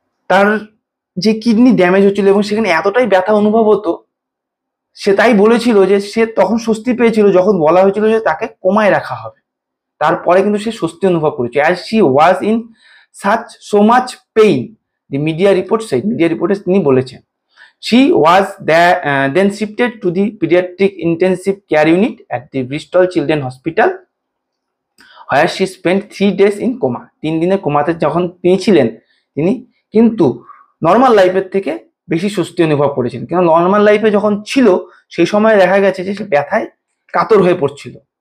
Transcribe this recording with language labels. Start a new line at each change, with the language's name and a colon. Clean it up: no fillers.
Bangla: তার যে kidney damage হচ্ছিল এবং সেখানে এতটাই ব্যথা অনুভব হতো, সে তাই বলেছিল যে সে তখন স্বস্তি পেয়েছিল যখন বলা হয়েছিল যে তাকে কোমায় রাখা হবে। তারপরে কিন্তু সে স্বস্তি অনুভব করেছে।
English: as she was in so much pain, the media report said,
Bangla: media রিপোর্টে তিনি বলেছেন।
English: She was then shifted to the pediatric intensive care unit at the Bristol Children's Hospital, where she spent 3 days in coma।
Bangla: 3 দিনের কোমাতে যখন তিনি ছিলেন, তিনি কিন্তু normal লাইফের থেকে বেশি স্বস্তি অনুভব করেছিলেন। কিন্তু নর্মাল লাইফে যখন ছিল সেই সময় দেখা গেছে যে সে ব্যথায় কাতর হয়ে পড়ছিল।